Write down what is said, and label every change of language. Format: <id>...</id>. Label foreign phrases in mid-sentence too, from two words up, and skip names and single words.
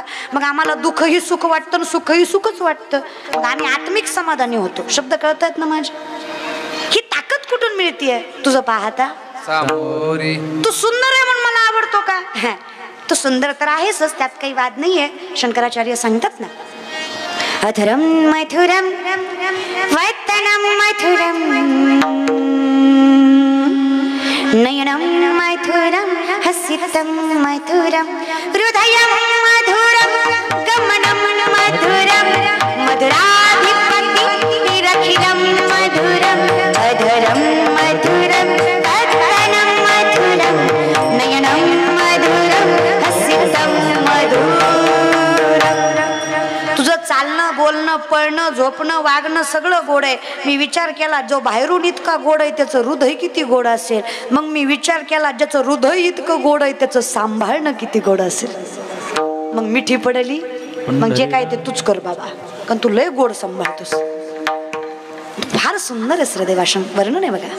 <mr>मग आम्हाला दुःखही सुख वाटतं, सुखही सुखच वाटतं, मग आम्ही आत्मिक समाधानी होतो. शब्द कळतायत ना माझे? ही ताकद कुठून मिळतीये? तुझं पाहता तू सुंदर आहे म्हणून मला आवडतो का? तू सुंदर तर आहेस, त्यात काही वाद नाहीये. शंकराचार्य सांगतात ना,</mr> <sa>अधरम मथुरम वैतनम मथुरम नयनम मथुरम हसितम मथुरम हृदयम मधुरम गमनम मधुरम मधुराधिपति रखिरम मधुरम अधरम मधुरम वैतनम मथुरम नयनम मधुरम हसितम मधुरम.</sa> <mr>तुझं चालणं बोलणं पळणं झोपणं वागणं सगळं गोड आहे. मी विचार केला जो बाहेरून इतका गोड आहे त्याचं हृदय किती गोड असेल. मग मी विचार केला ज्याचं हृदय इतकं गोड आहे त्याचं सांभाळणं किती गोड असेल. मग मिठी पडली मग जे काय ते तूच कर बाबा, कारण तू लय गोड सांभाळतोस. फार सुंदर आहे श्रीदेवाशन वर्णन आहे बघा.</mr>